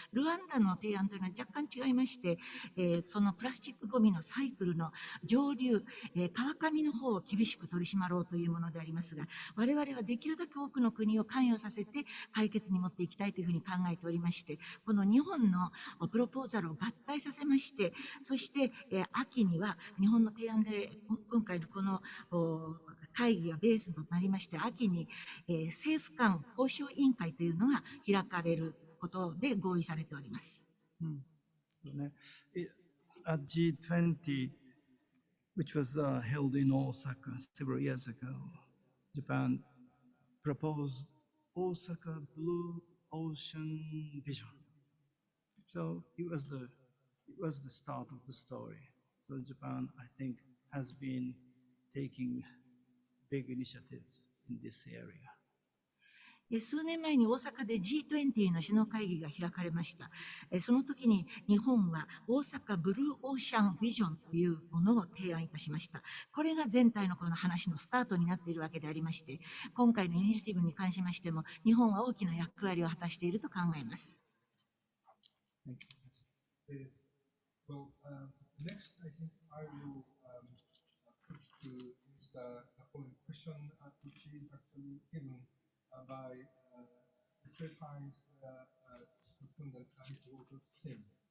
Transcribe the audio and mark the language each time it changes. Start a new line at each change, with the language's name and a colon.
Japanese: ルワンダの提案というのは若干違いまして、そのプラスチックゴミのサイクルの上流、川上の方を厳しく取り締まろうというものでありますが、我々はできるだけ多くの国を関与させて解決に持っていきたいというふうに考えておりまして、この日本のプロポーザルを合体させまして、そして、秋には日本の提案で、今回のこの会議がベースとなりまして、秋に、政府間交渉委員会というのが開かれることで合意されております。
English: At G20, which was held in Osaka several years ago, Japan proposed Osaka Blue Ocean Vision. So it was the start of the story. So Japan, I think, has been taking big initiatives in this area.
Japanese: 数年前に大阪で G20 の首脳会議が開かれました。その時に日本は大阪ブルーオーシャンビジョンというものを提案いたしました。これが全体のこの話のスタートになっているわけでありまして、今回のイニシアティブに関しましても、日本は大きな役割を果たしていると考えます。
English: Well, next, I think I will put to Mr. Napoleon question, which is actually given by the State Times correspondent Mr. Walter Singh.